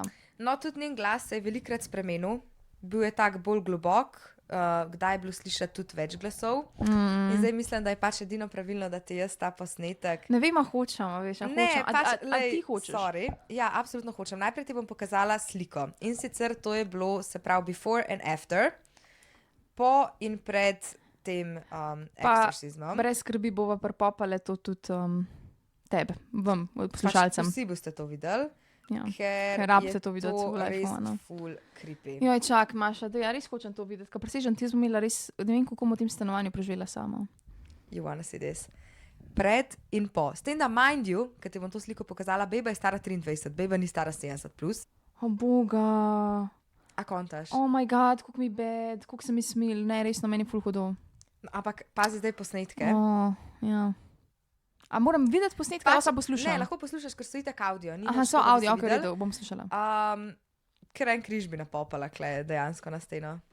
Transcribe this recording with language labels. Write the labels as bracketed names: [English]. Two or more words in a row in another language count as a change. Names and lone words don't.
[Slovenian] No, tudi njen glas se je velikrat spremenil, bil je tak bolj globok, kdaj je bilo slišati tudi več glasov. In zdaj mislim, da je pač edino pravilno, da ti jaz ta posnetek. Ne vem, a hočem, veš, a hočem. A ti hočeš? Sorry. Ja, absolutno hočem. Najprej ti bom pokazala sliko. In sicer to je bilo, se pravi, [English] before and after, [Slovenian] po in pred tem eksorcizmom. Brez skrbi bova prepopale to tudi tebe, vam, poslušalcem. Pač vsi boste to videli. Ja. Ker rabite to videti v iPhonu. Ful creepy. Joj, čak, Maša, da ja res hočem to videti, ker presežem, ti smo imela res, ne vem, kako v tem stanovanju preživela sama. [English] You wanna see this? [Slovenian] Pred in po. S tem, da [English] mind you, [Slovenian] ker ti bom to sliko pokazala, beba je stara 23, beba ni stara 70 plus. O boga. A kontaš? [English] Oh my god, [Slovenian] koliko mi bed, koliko se mi smil, ne, resno, meni ful hudo. Ampak pazi zdaj posnetke. Ja. A moram videti posnetke, ali pa poslušam? Ne, lahko poslušaš, ker so itak audio. Aha, so audio, ok, redo, bom slušala. Ker en križ bi napopala kle dejansko na steno.